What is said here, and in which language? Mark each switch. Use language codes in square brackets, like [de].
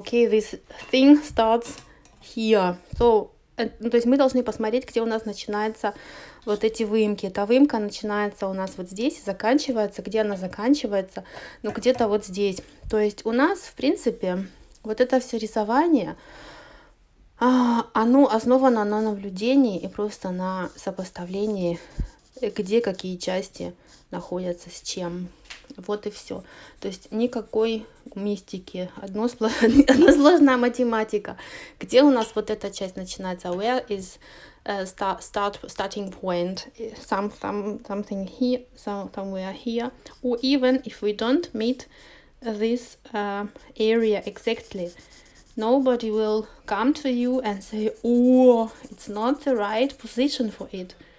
[en] Okay, this thing starts here. So, [ru] то есть мы должны посмотреть, где у нас начинаются вот эти выемки. Эта выемка начинается у нас вот здесь, заканчивается. Где она заканчивается? Ну, где-то вот здесь. То есть у нас, в принципе, вот это все рисование, оно основано на наблюдении и просто на сопоставлении, где какие части находятся с чем. Вот и все. То есть никакой мистики, односложная математика. Где у нас вот эта часть начинается? [en] Where is starting point? Something here, somewhere here. Or even if we don't meet this area exactly, nobody will come to you and say, oh, it's not the right position for it.